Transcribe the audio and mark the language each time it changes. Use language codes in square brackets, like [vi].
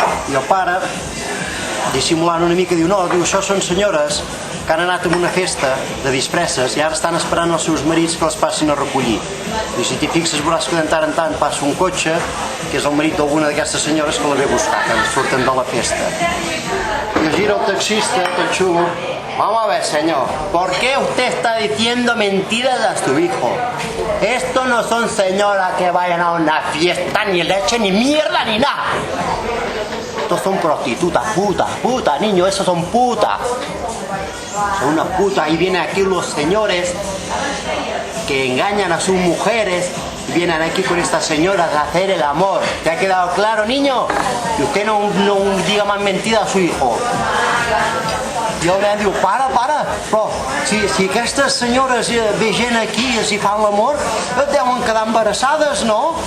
[ca] I el pare, dissimulant una mica, diu, no, això són senyores que han anat a una festa de disfresses i ara estan esperant els seus marits que les passin a recollir. I si t'hi fixes veuràs que de tant en tant passa un cotxe que és el marit d'alguna d'aquestes senyores que la ve a buscar, que surten de la festa. I gira el taxista, tot xulo. [es] Vamos a ver, señor, ¿por qué usted está diciendo mentiras a su hijo? Esto no son señoras que vayan a una fiesta, ni leche, ni mierda, ni nada. Estos son prostitutas, putas, niño, esos son putas. Son unas putas y vienen aquí los señores que engañan a sus mujeres y vienen aquí con estas señoras a hacer el amor. ¿Te ha quedado claro, niño? Y usted no diga más mentiras a su hijo. [ca] I el nen diu, para, però si aquestes senyores ve gent aquí i s'hi fan l'amor, et deuen quedar embarassades, no?